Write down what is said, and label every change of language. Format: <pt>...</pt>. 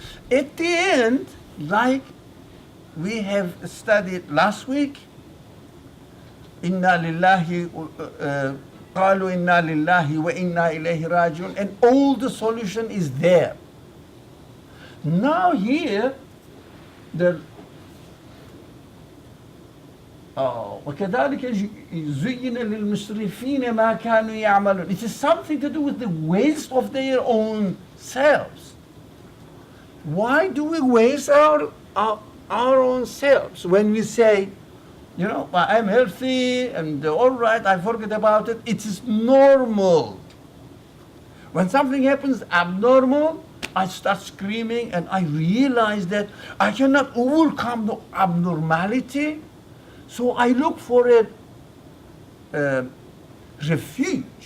<en>At the end, like we have studied last week,</en> <ar>Inna lillahi qalu inna lillahi wa inna ilayhi rajiun,</ar> <en>and all the solution is there. Now here, the</en> <ar>وكذلك زين للمسرفين ما كانوا يعملون.</ar> <en>It is something to do with the waste of their own selves. Why do we waste our own selves when we say, you know, I'm healthy and all right, I forget about it. It is normal. When something happens abnormal, I start screaming and I realize that I cannot overcome the abnormality. So I look for a refuge.</en>